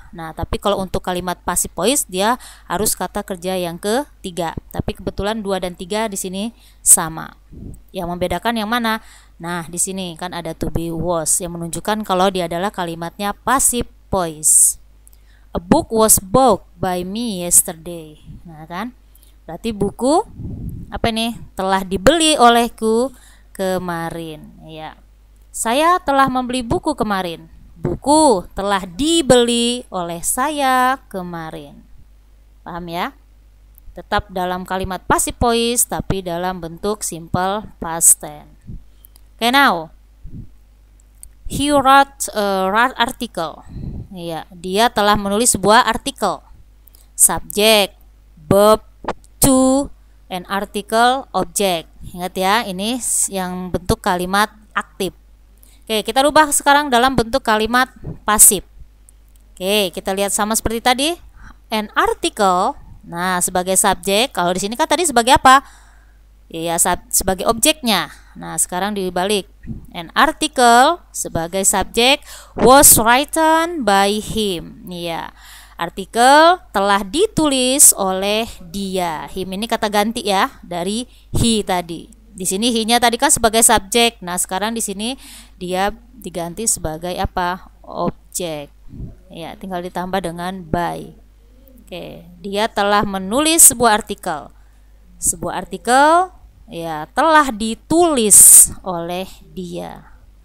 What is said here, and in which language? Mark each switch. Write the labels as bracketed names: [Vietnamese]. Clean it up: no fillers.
[Indonesian] Nah, tapi kalau untuk kalimat passive voice dia harus kata kerja yang ketiga. Tapi kebetulan 2 dan 3 di sini sama. Yang membedakan yang mana? Nah, di sini kan ada to be was yang menunjukkan kalau dia adalah kalimatnya passive voice. [English] A book was bought by me yesterday. [Indonesian] Nah, kan? Berarti buku apa nih? Telah dibeli olehku kemarin. Ya. Saya telah membeli buku kemarin. Buku telah dibeli oleh saya kemarin. Paham ya? Tetap dalam kalimat passive voice tapi dalam bentuk simple past tense. [English] Okay, now he wrote a article. [Indonesian] Ya, dia telah menulis sebuah artikel. [English] Subject, verb, to, and article, object. [Indonesian] Ingat ya, ini yang bentuk kalimat aktif. Oke, kita rubah sekarang dalam bentuk kalimat pasif. Oke, kita lihat sama seperti tadi. [English] An article, [Indonesian] nah sebagai subjek. Kalau di sini kan tadi sebagai apa? Ya, sebagai objeknya. Nah, sekarang dibalik. [English] An article [Indonesian] sebagai subjek [English] was written by him. [Indonesian] Ya, artikel telah ditulis oleh dia. Him ini kata ganti ya dari he tadi. Di sini he-nya tadi kan sebagai subjek. Nah, sekarang di sini dia diganti sebagai apa? Objek. Ya, tinggal ditambah dengan by. Oke, dia telah menulis sebuah artikel. Sebuah artikel ya telah ditulis oleh dia.